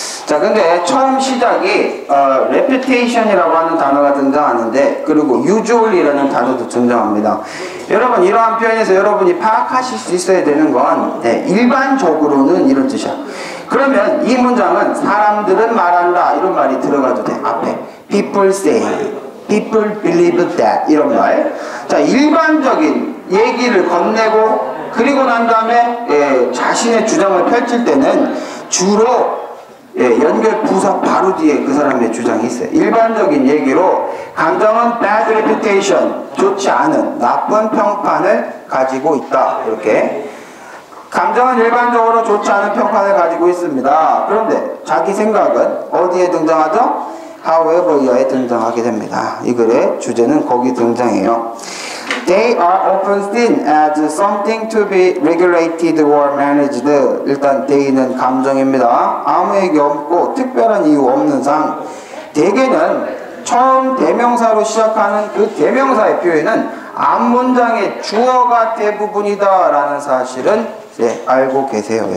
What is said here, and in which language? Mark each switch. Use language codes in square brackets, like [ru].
[ko] 자, 근데 처음 시작이 reputation이라고 하는 단어가 등장하는데 그리고 usually라는 단어도 등장합니다. 여러분, 이러한 표현에서 여러분이 파악하실 수 있어야 되는 건 일반적으로는 이런 뜻이야. 그러면 이 문장은 사람들은 말한다 이런 말이 들어가도 돼. 앞에 [en] people say, people believe that [ko] 이런 말. 자, 일반적인 얘기를 건네고 그리고 난 다음에 자신의 주장을 펼칠 때는 주로 연결 부사 바로 뒤에 그 사람의 주장이 있어요. 일반적인 얘기로 감정은 bad reputation, 좋지 않은 나쁜 평판을 가지고 있다. 이렇게 감정은 일반적으로 좋지 않은 평판을 가지고 있습니다. 그런데 자기 생각은 어디에 등장하죠? however에 등장하게 됩니다. 이 글의 주제는 거기 등장해요. [en] They are often seen as something to be regulated or managed. [ko] 일단 they는 감정입니다. 아무 얘기 없고 특별한 이유 없는 상. 대개는 처음 대명사로 시작하는 그 대명사의 표현은 앞문장의 주어가 대부분이다 라는 사실은 알고 계세요.